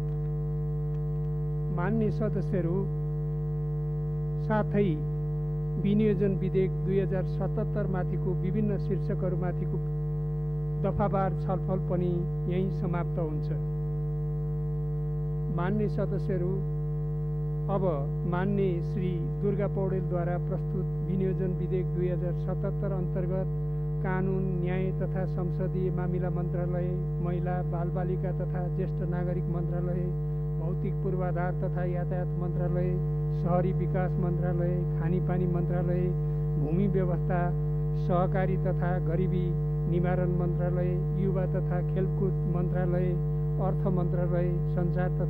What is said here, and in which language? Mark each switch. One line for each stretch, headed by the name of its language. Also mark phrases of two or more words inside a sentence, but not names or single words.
Nepali: माननीय सदस्यहरू, साथै विनियोजन विधेयक 2077 माथिको विभिन्न शीर्षकहरूमाथिको दफावार छलफल पनि यही समाप्त हुन्छ। माननीय सदस्यहरू, अब माननीय श्री दुर्गा पौडेलद्वारा प्रस्तुत विनियोजन विधेयक 2077 अन्तर्गत कानुन, न्याय तथा संसदीय मामिला मन्त्रालय, महिला बालबालिका तथा ज्येष्ठ नागरिक मन्त्रालय, भौतिक पूर्वाधार तथा यातायात मन्त्रालय, शहरी विकास मन्त्रालय, खानेपानी मन्त्रालय, भूमि व्यवस्था, सहकारी तथा गरिबी निवारण मन्त्रालय, युवा तथा खेलकुद मन्त्रालय, अर्थ मन्त्रालय, सञ्चार तथा